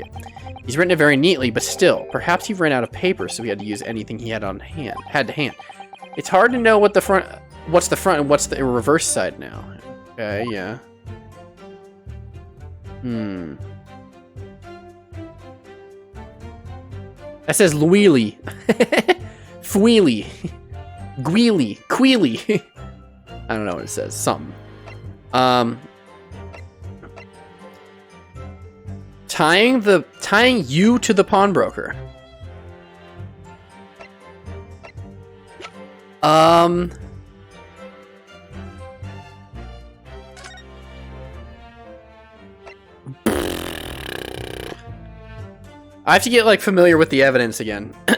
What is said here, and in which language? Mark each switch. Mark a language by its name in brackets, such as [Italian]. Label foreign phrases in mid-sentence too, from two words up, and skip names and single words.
[English] He's written it very neatly, but still, perhaps he ran out of paper, so he had to use anything he had to hand. It's hard to know what's the front and what's the reverse side now. Okay, yeah. That says Luili. Fweely. Gweely. Queely. I don't know what it says. Something. Tying you to the pawnbroker. I have to get like familiar with the evidence again.